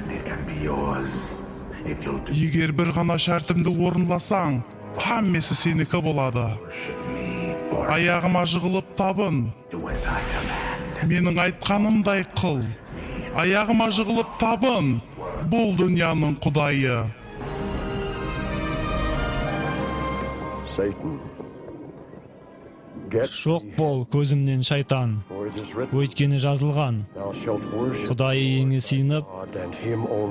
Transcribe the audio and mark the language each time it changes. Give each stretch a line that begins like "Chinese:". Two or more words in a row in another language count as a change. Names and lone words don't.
Kara-Kalpak: Егер бір ғана шартымды орынласаң, һәммесі сенікі болады. Аяғыма жығылып табын. Менің айтқанымдай қыл. Аяғыма жығылып табын. Бұл дүнияның құдайы.
English: Satan, get
Kara-Kalpak: Шоқ бол көзімнен шайтан.
English: for it is written,
Kara-Kalpak: Өйткені жазылған.
English: thou shalt worship
Kara-Kalpak: Құдай иеңе сыйынып,
English: God and him only.